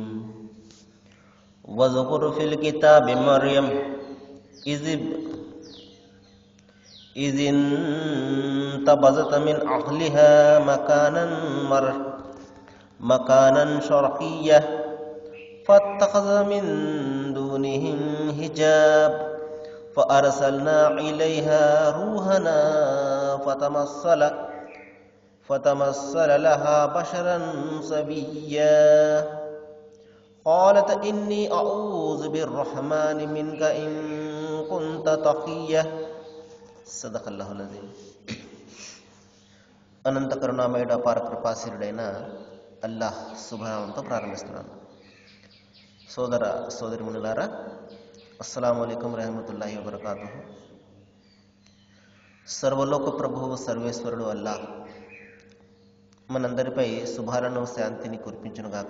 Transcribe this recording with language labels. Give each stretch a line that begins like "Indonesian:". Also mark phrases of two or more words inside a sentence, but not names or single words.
Arabic: واذكر في الكتاب مريم إذ انتبذت من أهلها مكانا شرقيا فاتخذت من دونهم حجابا فأرسلنا إليها روحنا فتمثل لها بشرا سويا قالت إني أعوذ بالرحمن منك إن كنت تقيا صدق الله العظيم.
Telugu: అనంత కరుణామయుడు అపార కృపాశీలుడైన అల్లాహ్ శుభనామంతో ప్రారంభిస్తున్నాను. సోదర సోదరిమణులారా,
Arabic: السلام عليكم ورحمة الله وبركاته.
Telugu: సర్వలోక ప్రభువు సర్వేశ్వరుడు అల్లాహ్ మనందరిపై శుభాలను శాంతిని కురిపించునుగాక.